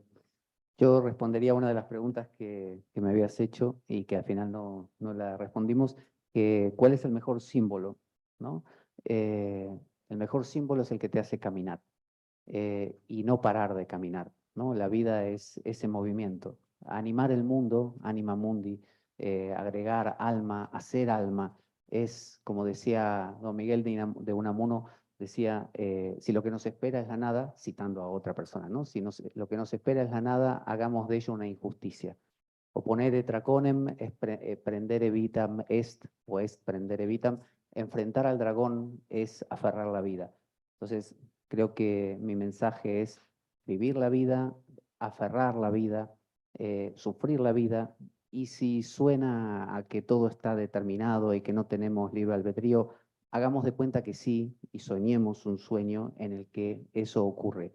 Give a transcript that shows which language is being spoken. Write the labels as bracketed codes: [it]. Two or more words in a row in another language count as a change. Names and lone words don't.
[es] Yo respondería a una de las preguntas que me habías hecho y que al final no la respondimos, que ¿cuál es el mejor símbolo? ¿No? El mejor símbolo es el que te hace caminar y no parar de caminar, ¿no? La vida es ese movimiento. Animar el mundo, [la] anima mundi, [es] agregar alma, hacer alma, es, como decía don Miguel de Unamuno, decía, si lo que nos espera es la nada, citando a otra persona, ¿no? Si lo que nos espera es la nada, hagamos de ello una injusticia. [la] Oponere traconem prendere vitam est, o est prendere vitam. [es] Enfrentar al dragón es aferrar la vida. Entonces, creo que mi mensaje es vivir la vida, aferrar la vida, sufrir la vida, y si suena a que todo está determinado y que no tenemos libre albedrío, hagamos de cuenta que sí y soñemos un sueño en el que eso ocurre.